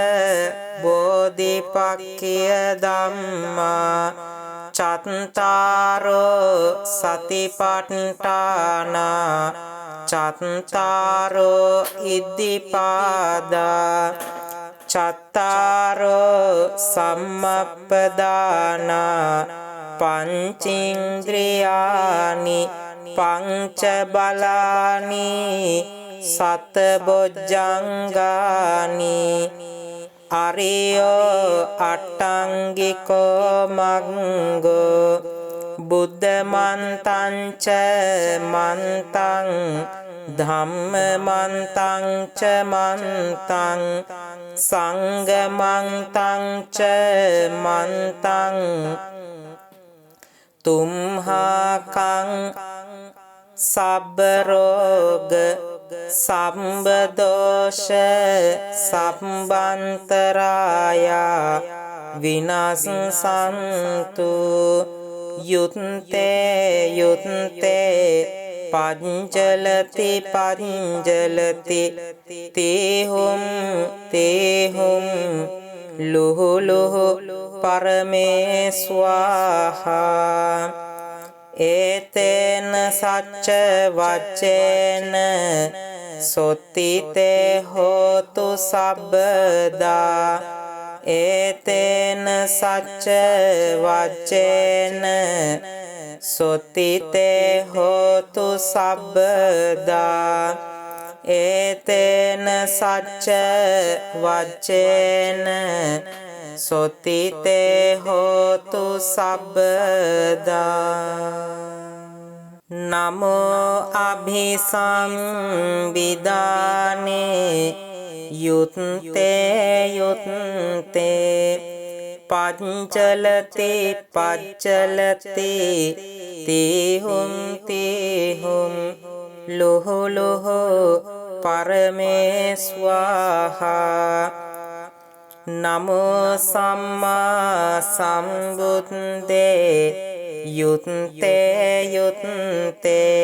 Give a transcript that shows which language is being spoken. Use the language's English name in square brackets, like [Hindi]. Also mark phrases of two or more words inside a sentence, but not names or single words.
[Pali] බෝධිපක්ඛිය ධම්මා චත්තාරෝ සතිපට්ඨාන චත්තාරෝ ඉද්ධිපාදා චත්තාරෝ සම්මප්පදාන පංචේන්ද්‍රියානි පංච බලානි සත බොජ්ජංගානි අරියෝ අට්ටංගිකෝ මග්ගෝ බුද්ධ මන්තං ච මන්තං ධම්ම මන්තං ච මන්තං සංඝ මන්තං ච මන්තං තුම්හාකං සබ්බ රෝග සම්බ දෝෂ සම්බන්තරායා විනාශසන්තු යුත්තේ යුත්තේ පංචලති පංචලති තේහුම් තේහුම් ලුහු ලුහු පරමේ ස්වාහා ඒතේන සච්ච වච්චේන සොත්තිතේ හෝතු සබ්බදා ඒතේන සච්ච වච්චේන සොත්තිතේ හෝතු සබ්බදා ඒතේන සච්ච වච්චේන සොත්තිතේ හෝතු සබ්බදා නමෝ අභිසම්විදානේ යුත්තේ යුත්තේ පංචලති පච්චලති තේහුම් තේහුම් ලුහු ලුහු පරමේ ස්වාහා නමෝ සම්මා සම්බුද්දේ යුත්තේ යුත්තේ